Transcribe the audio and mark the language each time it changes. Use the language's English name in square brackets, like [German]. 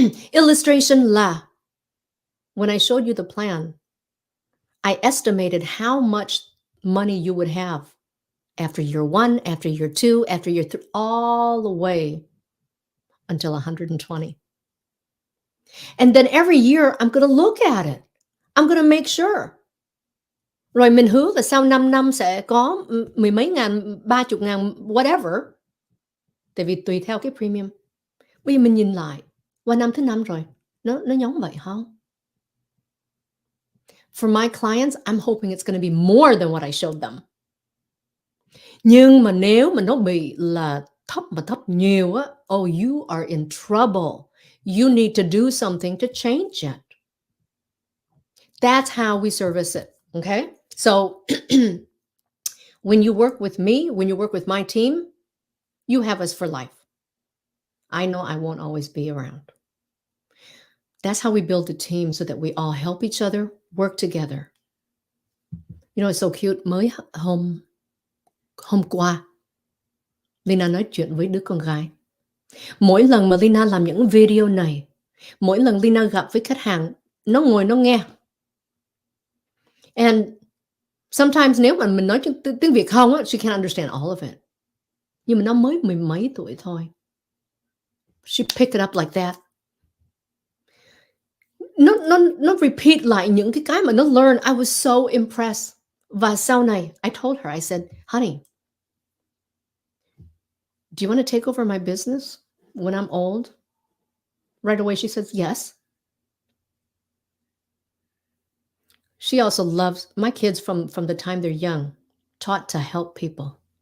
[English] Illustration [Vietnamese] là [English] when I showed you the plan, I estimated how much money you would have after year 1, after year 2, after year 3, all the way until 120. And then every year, I'm going to look at it. I'm going to make sure. [Vietnamese] Rồi mình hứa là sau 5 năm sẽ có 10 mấy ngàn, 30 ngàn, [English] whatever. [Vietnamese] Tại vì tùy theo cái premium. Bây giờ mình nhìn lại, qua năm thứ 5 rồi, nó giống vậy không? [English] For my clients, I'm hoping it's gonna be more than what I showed them. [Vietnamese] Nhưng mà nếu mà nó bị là thấp mà thấp nhiều á, [English] oh, you are in trouble. You need to do something to change it. That's how we service it, okay? So when you work with me, when you work with my team, you have us for life. I know I won't always be around. That's how we build a team so that we all help each other, work together. You know, it's so cute. [Vietnamese] Mới hôm qua, Leyna nói chuyện với đứa con gái. Mỗi lần mà Leyna làm những video này, mỗi lần Leyna gặp với khách hàng, nó ngồi nó nghe. And sometimes nếu mà mình nói tiếng Việt không á, she can't understand all of it. Nhưng mà nó mới mười mấy tuổi thôi. [English] She picked it up like that. [Vietnamese] Nó repeat lại những cái mà nó learn. [English] I was so impressed. [Vietnamese] Và sau này, [English] I told her, I said, honey, do you want to take over my business when I'm old? Right away, she says, yes. She also loves my kids from the time they're young, taught to help people.